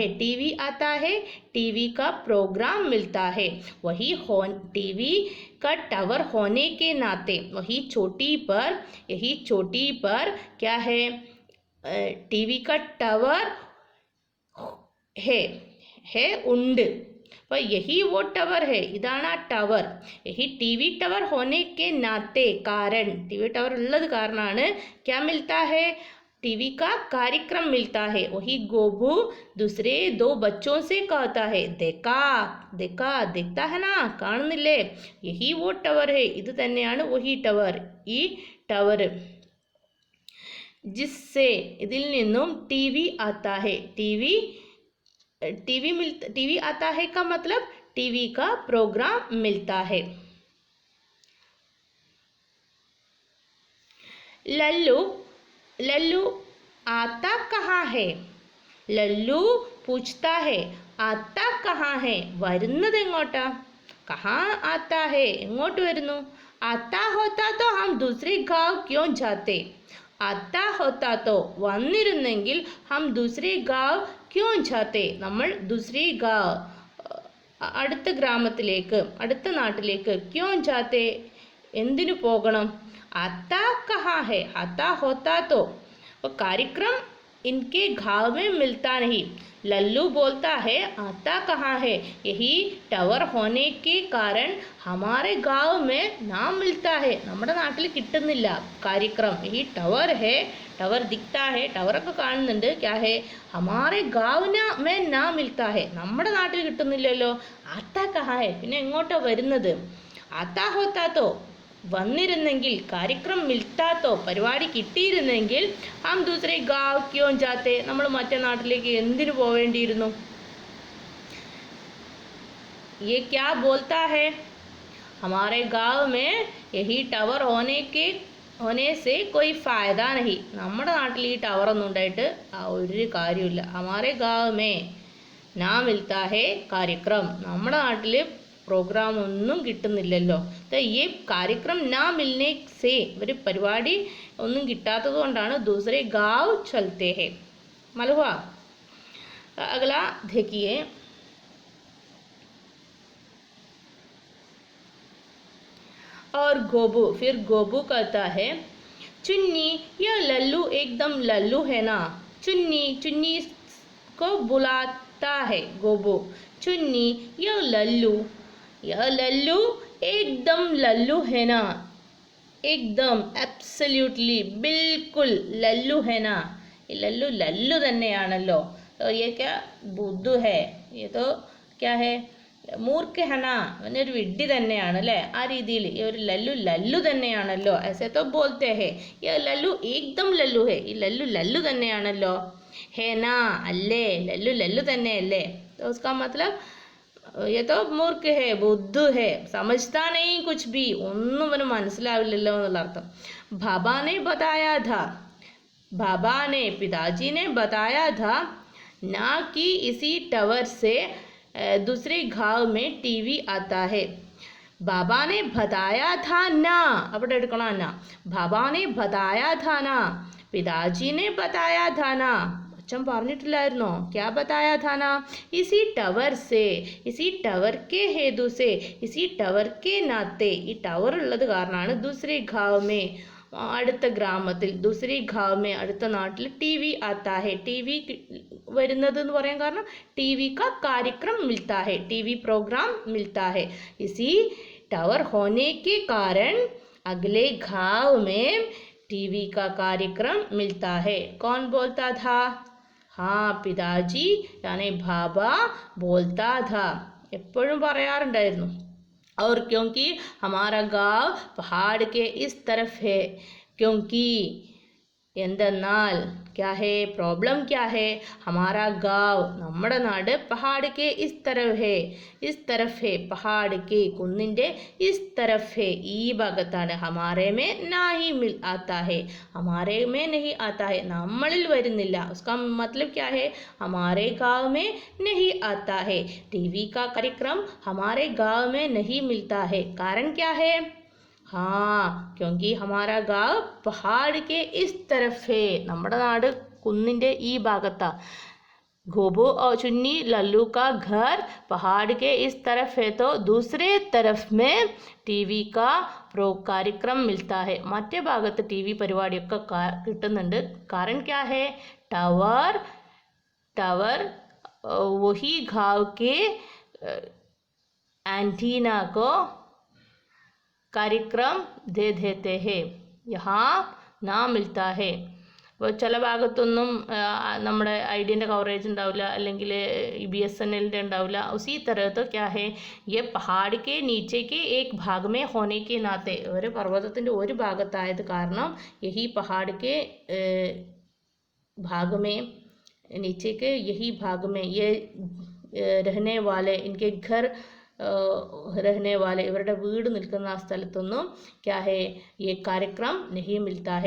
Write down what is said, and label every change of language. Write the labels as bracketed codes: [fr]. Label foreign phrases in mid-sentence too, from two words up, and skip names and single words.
[hi] टीवी का प्रोग्राम मिलता है. वही टीवी का टावर होने के नाते यही चोटी पर क्या है? टीवी का टावर है ഉണ്ട്. അപ്പോൾ यही वो टावर है. [ml] ഇതാണ് ആ ടവർ. [hi] यही टीवी टावर होने के नाते, कारण, टीवी टावर [ml] ഉള്ളത് കാരണമാണ് [hi] क्या मिलता है? टीवी का कार्यक्रम मिलता है। वही गोबू दूसरे दो बच्चों से कहता है, देखा देखा देखता है ना, കാണുന്നില്ലേ, यही वो ടവർ है, [ml] ഇത് തന്നെയാണ് [hi] वही ടവർ, [ml] ഈ ടവർ, [hi] जिससे [ml] ഇതിൽ നിന്നും [hi] टीवी आता है, टीवी आता है का मतलब टीवी का प्रोग्राम मिलता है। लल्लू लल्लू आता कहाँ है, लल्लू पूछता है, आता कहाँ है, [ml] വരുന്നത് എങ്ങോട്ടാ, [hi] कहाँ आता है [ml] എങ്ങോട്ട് വരുന്നു, [hi] आता होता तो हम दूसरे गांव क्यों जाते, आता होता तो വന്നിരുന്നെങ്കിൽ हम दूसरे गांव क्यों जाते, നമ്മൾ दूसरे गांव [ml] അടുത്ത ഗ്രാമത്തിലേക്ക് അടുത്ത നാട്ടിലേക്ക് [hi] क्यों जाते [ml] എന്തിനു പോകണം, [hi] आता कहाँ है, आता होता तो कार्यक्रम इनके गांव में मिलता नहीं। लल्लू बोलता है, आता कहाँ है, यही ടവർ होने के कारण हमारे गांव में ना मिलता है, [ml] നമ്മുടെ നാട്ടിൽ കിട്ടുന്നില്ല [hi] कार्यक्रम, यही ടവർ है, ടവർ दिखता है, [ml] ടവറൊക്കെ കാണുന്നുണ്ട്, [hi] क्या है हमारे गांव में ना मिलता है, [ml] നമ്മുടെ നാട്ടിൽ കിട്ടുന്നില്ലല്ലോ, [hi] आता कहाँ है [ml] പിന്നെ എങ്ങോട്ടാ വരുന്നത്, [hi] आता होता तो [ml] വന്നിരുന്നെങ്കിൽ, [hi] कार्यक्रम मिलता तो [ml] പരിപാടി കിട്ടിയിരുന്നെങ്കിൽ, [hi] हम दूसरे गांव क्यों जाते [ml] നമ്മൾ മറ്റേ നാട്ടിലേക്ക് എന്തിനു പോവേണ്ടിയിരുന്നു, [hi] ये क्या बोलता है, हमारे गांव में यही ടവർ होने से कोई फायदा नहीं, [ml] നമ്മുടെ നാട്ടിൽ ഈ ടവർ ഒന്നും ഉണ്ടായിട്ട് ഒരു കാര്യമില്ല, [hi] हमारे गांव में ना मिलता है कार्यक्रम, [ml] നമ്മുടെ നാട്ടിൽ പ്രോഗ്രാം ഒന്നും കിട്ടുന്നില്ലല്ലോ, ഈ [hi] कार्यक्रम ना मिलने से [ml] ഒരു പരിപാടി ഒന്നും കിട്ടാത്തത് കൊണ്ടാണ് [hi] दूसरे गांव चलते हैं। मालूम हुआ। अगला देखिए, और गोबू, फिर गोबू कहता है, चुन्नी यह लल्लू एकदम लल्लू है ना, चुन्नी को बुलाता है गोबू, चुन्नी यह लल्लू एकदम लल्लू है ना, एकदम एब्सोल्युटली बिल्कुल लल्लू है ना, ये लल्लू തന്നെയാണല്ലോ, तो ये क्या बुद्धू है, ये तो क्या है मूर्ख हना, [ml] അവനൊരു വിഡ്ഢി തന്നെയാണ് അല്ലേ, ആ രീതിയിൽ ഈ ഒരു ലല്ലു തന്നെയാണല്ലോ, [hi] ऐसे तो बोलते हैं, ये लल्लू एकदम लल्लू है, [ml] ഈ ലല്ലു തന്നെയാണല്ലോ, [hi] है ना [ml] അല്ലേ, ലല്ലു തന്നെയല്ലേ, [hi] तो उसका मतलब ये तो मूर्ख है, बुद्धू है, समझता नहीं कुछ भी, [ml] ഒന്നും അവന് മനസ്സിലാവില്ലല്ലോ എന്നുള്ള അർത്ഥം। [hi] बाबा ने बताया था, बाबा ने पिताजी ने बताया था ना कि इसी टावर से दूसरे गांव में टीवी आता है, बाबा ने बताया था ना, [ml] അവിടെ എടുക്കണം [hi] ना, बाबा ने बताया था ना, पिताजी ने बताया था ना, [ml] അച്ഛൻ പറഞ്ഞിട്ടില്ലായിരുന്നോ, [hi] क्या बताया था ना, इसी टावर से, इसी टावर के हेतु से, इसी टावर के नाते, [ml] ഈ ടവർ ഉള്ളത് കാരണമാണ് [hi] दूसरे गांव में [ml] അടുത്ത ഗ്രാമത്തിൽ, [hi] दूसरे गांव में [ml] അടുത്ത നാട്ടിൽ [hi] टीवी आता है, टीवी [ml] വരുന്നത് എന്ന് പറയാൻ കാരണം [hi] टीवी का कार्यक्रम मिलता है, टीवी प्रोग्राम मिलता है, इसी टावर होने के कारण अगले गांव में टीवी का कार्यक्रम मिलता है। कौन बोलता था, हाँ पिताजी यानी बाबा बोलता था, [ml] എപ്പോഴും പറയാറുണ്ടായിരുന്നു। [hi] और क्योंकि हमारा गांव पहाड़ के इस तरफ है, क्योंकि എന്തെന്നാൽ क्या है प्रॉब्लम क्या है, हमारा गांव [ml] നമ്മുടെ നാട് [hi] पहाड़ के इस तरफ है पहाड़ के കുന്നിൻ്റെ इस तरफ है [ml] ഈ ഭാഗത്താണ്, [hi] हमारे में नहीं मिल आता है, हमारे में नहीं आता है [ml] നമ്മളിൽ വരുന്നില്ല, [hi] उसका मतलब क्या है, हमारे गांव में नहीं आता है, टीवी का कार्यक्रम हमारे गांव में नहीं मिलता है, कारण क्या है, हाँ क्योंकि हमारा गांव पहाड़ के इस तरफ है, [ml] നമ്മുടെ നാട് കുന്നിൻ്റെ ഈ ഭാഗത്താ, [hi] गोबू और चुन्नी लल्लू का घर पहाड़ के इस तरफ है, तो दूसरे तरफ में टीवी का कार्यक्रम मिलता है, [ml] മറ്റേ ഭാഗത്ത് ടി വി പരിപാടിയൊക്കെ കിട്ടുന്നുണ്ട്, [hi] कारण क्या है, टावर वही गांव के एंटीना को कार्यक्रम दे देते हैं, यहाँ ना मिलता है, [ml] അപ്പോൾ ചില ഭാഗത്തൊന്നും നമ്മുടെ ഐഡിയൻ്റെ കവറേജ് ഉണ്ടാവില്ല, അല്ലെങ്കിൽ BSNL ഉണ്ടാവില്ല. [hi] उसी तरह तो क्या है ये पहाड़ के नीचे के एक भाग में होने के नाते [ml] ഒരു പർവ്വതത്തിൻ്റെ ഒരു ഭാഗത്തായത് കാരണം [hi] यही पहाड़ के भाग में नीचे के यही भाग में ये रहने वाले इनके घर रहने वाले [ml] ഇവരുടെ വീട് നിൽക്കുന്ന ആ സ്ഥലത്തൊന്നും [hi] क्या है ये कार्यक्रम नहीं मिलता है.